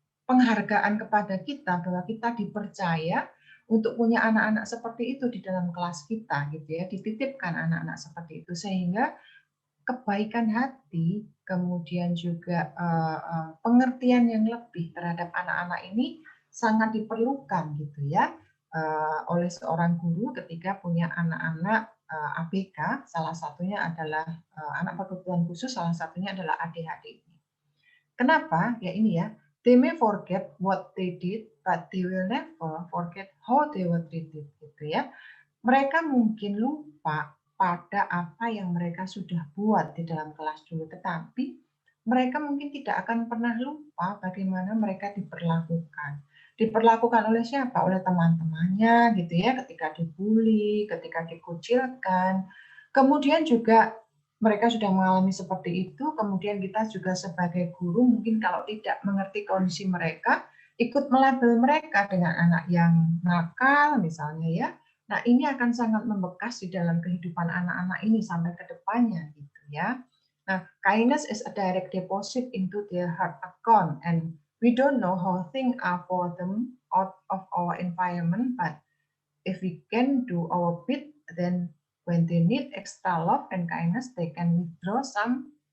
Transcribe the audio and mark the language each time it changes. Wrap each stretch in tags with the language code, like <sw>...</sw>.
<id>penghargaan kepada kita bahwa kita dipercaya untuk punya anak-anak seperti itu di dalam kelas kita gitu ya, dititipkan anak-anak seperti itu sehingga kebaikan hati kemudian juga pengertian yang lebih terhadap anak-anak ini sangat diperlukan gitu ya oleh seorang guru ketika punya anak-anak ABK, salah satunya adalah anak berkebutuhan khusus, salah satunya adalah ADHD. Kenapa?</id> <en>Ya ini ya, they may forget what they did, but they will never forget how they were treated,</en> <id>gitu ya. Mereka mungkin lupa pada apa yang mereka sudah buat di dalam kelas dulu, tetapi mereka mungkin tidak akan pernah lupa bagaimana mereka diperlakukan. Diperlakukan oleh siapa? Oleh teman-temannya, gitu ya, ketika dibully, ketika dikucilkan. Kemudian juga mereka sudah mengalami seperti itu, kemudian kita juga sebagai guru mungkin kalau tidak mengerti kondisi mereka, ikut melabel mereka dengan anak yang nakal misalnya ya. Nah, ini akan sangat membekas di dalam kehidupan anak-anak ini sampai ke depannya gitu ya.</id> <en>Nah, kindness is a direct deposit into their heart account and we don't know how things are for them out of our environment, but if we can do our bit, then when they need extra love and kindness, they can withdraw some</en>